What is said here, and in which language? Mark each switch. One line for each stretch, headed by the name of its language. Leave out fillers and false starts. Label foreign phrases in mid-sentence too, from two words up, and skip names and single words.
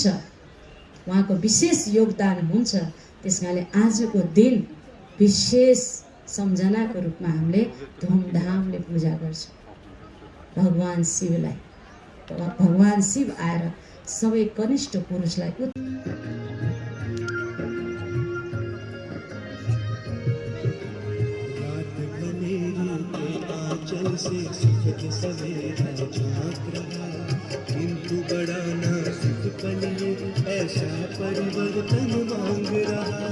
Nepali: उहाँको विशेष योगदान हुन्छ। त्यसकारणले आजको दिन विशेष सम्झनाको रूपमा हामीले धुमधामले पूजा गर्छौँ भगवान शिवलाई। भगवान शिव आएर सबै कनिष्ठ पुरुषलाई
Hindi: से सुखद सवेरा झाँक रहा, किंतु बड़ा नाजुक पल ये ऐसा परिवर्तन मांग रहा।